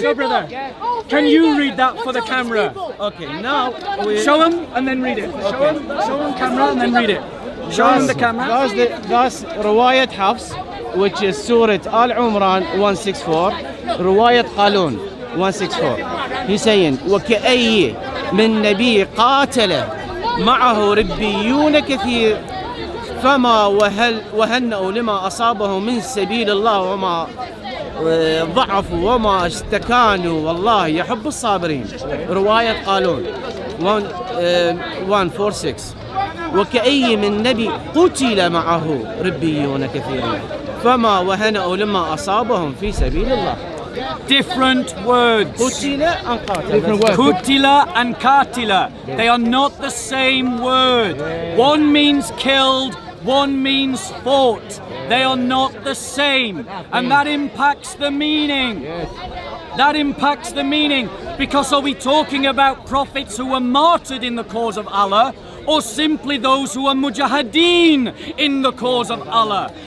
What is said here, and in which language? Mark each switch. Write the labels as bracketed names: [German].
[English] So, brother, can you read that for the camera? Okay, now we Show him and then read it. Show him camera and then read it. Show him the camera. that's رواية حفص, which is Surah Al Imran 164, رواية قالون 164. He's saying [Arabic] وكأي من نبي قاتل معه ربيون كثير فما وهنأوا لما أصابه من سبيل الله وما ضعفوا وما استكانوا والله يحب الصابرين. رواية قالون 146. وكأي من نبي قتل معه ربيون كثيرون فما وهنأوا لما أصابهم في سبيل الله. [English] Different words. [Arabic] قتل and قاتل. [English] Different words. Kutila and katila. They are not the same word. One means killed, one means fought. They are not the same. And that impacts the meaning. That impacts the meaning. Because are we talking about prophets who were martyred in the cause of Allah, or simply those who are mujahideen in the cause of Allah?